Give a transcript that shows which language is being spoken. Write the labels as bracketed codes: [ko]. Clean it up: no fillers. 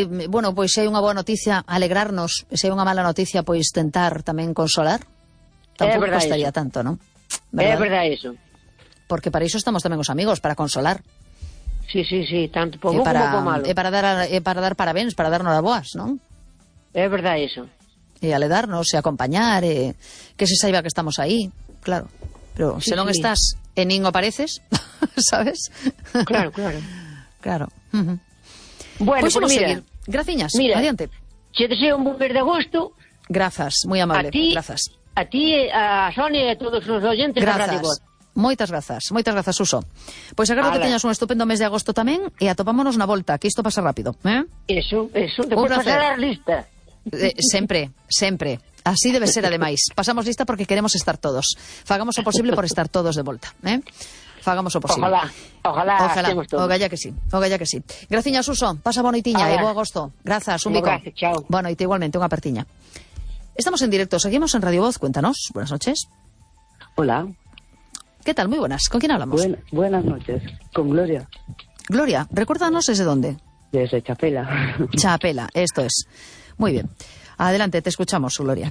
[gl] bueno, pois se hai unha boa noticia, alegrarnos. Se hai unha mala noticia, pois tentar tamén consolar. Tampouco costaría tanto, non? É verdade iso. Porque para iso estamos tamén os amigos, para consolar. Sí, sí, sí, tanto pouco como malo. Para dar parabéns, para darnos as boas, non? É verdade iso. E aledarnos, e acompañar, que se saiba que estamos aí, claro. Pero sí, se non estás, e nin o pareces, sabes? Claro, claro. Claro. Uh-huh. Bueno, pues mira, graciñas, mira, adiante. Che deseo un buen mes de agosto. Grazas, moi amable. A ti, a Sonia e a todos os oyentes da Radio Voz. Moitas grazas, Suso. Pois agardo que teñas un estupendo mes de agosto tamén e atopámonos na volta, que isto pasa rápido, Eso, te vou pasar a lista. Sempre. Así debe ser ademais. Pasamos lista porque queremos estar todos. Fagamos o posible por estar todos de volta, Fagamos o posible. Ojalá. O galla que sí. Graciña, Suso, pasa boa noitiña e bo agosto. Grazas, un bico. Boa noite, igualmente, unha apertiña. [es] Estamos en directo, seguimos en Radio Voz, cuéntanos. Buenas noches. Hola. ¿Qué tal? Muy buenas. ¿Con quién hablamos? Buenas noches, con Gloria. Gloria, recuérdanos desde dónde. Desde Chapela. Chapela, esto es. Muy bien. Adelante, te escuchamos, Gloria.